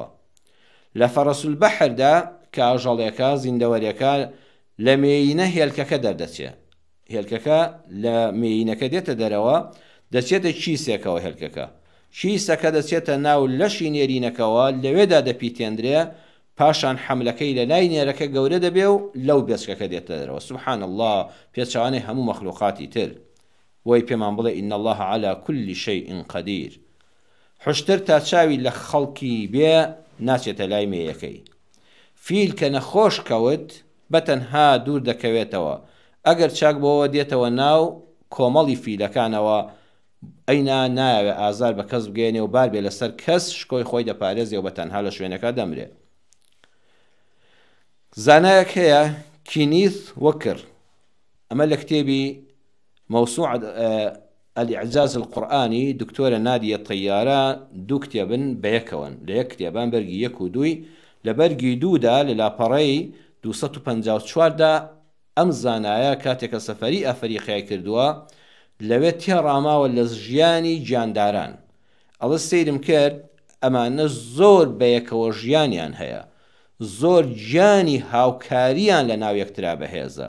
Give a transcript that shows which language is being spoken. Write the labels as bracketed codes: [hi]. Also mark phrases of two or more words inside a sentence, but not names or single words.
[ckb] لە فەرەسول بەحردا کە ئاژەڵێکە زیندەوەریەکە لە مێینە هێلکەکە دەردەچێت، هێلکەکە لە مێینەکە دێتە دەرەوە، دەچێتە چیسێکەوە، هێلکەکە چیسەکە دەچێتە ناو لەشی نێرینەکەوە، لەوێدا دەپیتێندرێ، پاشان حملەکەی لە لای نێرەکە گەورە دەبێ و لەو بێچکەکە دێتە دەرەوە. [ar] سوبحان الله، [ckb] پێچەوانەی هەموو مەخلوقاتی تر. وی پێمان بڵێ [ar] ئین الله على كل شيء قدير. [ckb] حشتر تا چاوی لە خەڵکی بێ ناچێتە لای مێیەکەی. فیل کە نەخۆش کەوت بەتەنها دوور دەکەوێتەوە. ئەگەر چاک بۆەوە دێتەوە ناو کۆمەڵی فیلەکانەوە ئەینا نایەوێ ئازار بە کەس بگەێنێ و بار بێ لەسەر کەس شکۆی خۆی دەپارێزێ و بەتەنها لە شوێنەکە دەمرێ. زانایەک هەیە کینیث وەکر، ئەمە لە کتێبی موسوعة الإعجاز القرآني دكتورة نادية طيارة دوو کتێبن بەیەکەوەن لە یەک کتێبان بەرگی 1 و 2 لە بەرگی 2دا لە لاپەڕەی 254دا ئەم زانایە کاتێکە سەفەری ئەفریقای کردووە لەوێ تێڕاماوە لە ژیانی گیانداران. ئەڵە سەیرم کرد ئەمانە زۆر بەیەکەوە ژیانیان هەیە، زۆر گیانی هاوکاریان لە ناو یەکترا بەهێزە.